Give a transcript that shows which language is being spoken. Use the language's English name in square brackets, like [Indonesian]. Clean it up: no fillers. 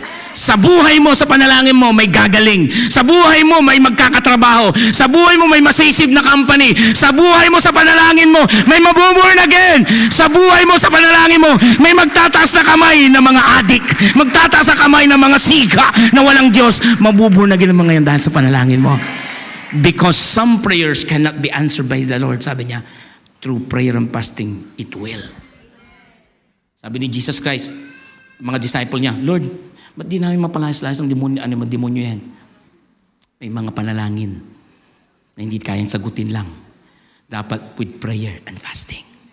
[Filipino] Sa buhay mo, sa panalangin mo, may gagaling. Sa buhay mo, may magkakatrabaho. Sa buhay mo, may masisib na company. Sa buhay mo, sa panalangin mo, may mabuborn again. Sa buhay mo, sa panalangin mo, may magtataas na kamay ng mga adik. Magtataas na kamay ng mga siga na walang Diyos. Mabuborn again ang mga yan dahil sa panalangin mo. [English] Because some prayers cannot be answered by the Lord. [Filipino] Sabi niya, [English] through prayer and fasting, it will. [Filipino] Sabi ni Jesus Christ, mga disciple niya, Lord, ba't di namin mapalayas-layas ang demonyo yan? May mga panalangin na hindi kayang sagutin lang. Dapat [English] with prayer and fasting.